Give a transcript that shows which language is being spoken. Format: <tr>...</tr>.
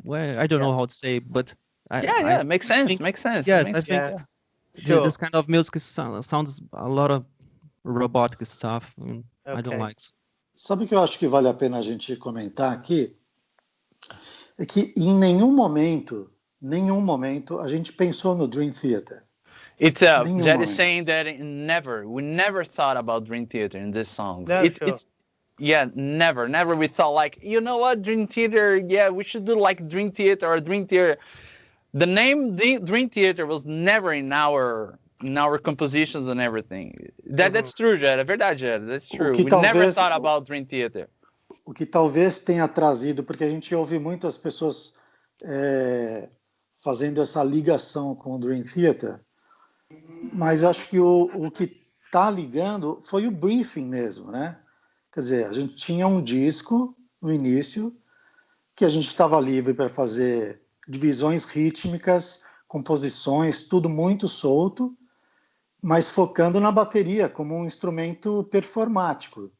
<en>Well, I don't know how to say, but it makes sense. Makes sense. Yes, makes I think sense. Sure. this kind of music sounds a lot of robotic stuff. Okay. I don't like.</en> <pt>Sabe o que eu acho que vale a pena a gente comentar aqui? É que em nenhum momento a gente pensou no Dream Theater.</pt> <en>It's Jed is saying that we never thought about Dream Theater in this song. No, It's never we thought you know what, Dream Theater, we should do Dream Theater or Dream Theater. The name Dream Theater was never in our compositions and everything. That's true, Jed.</en> <pt>É verdade, Jed.</pt> <en>That's true. We never thought about Dream Theater.</en> <pt>O que talvez tenha trazido, porque a gente ouve muitas pessoas fazendo essa ligação com o Dream Theater, mas acho que o que está ligando foi o briefing mesmo, né? Quer dizer, a gente tinha um disco no início que a gente estava livre para fazer divisões rítmicas, composições, tudo muito solto, mas focando na bateria como um instrumento performático.</pt>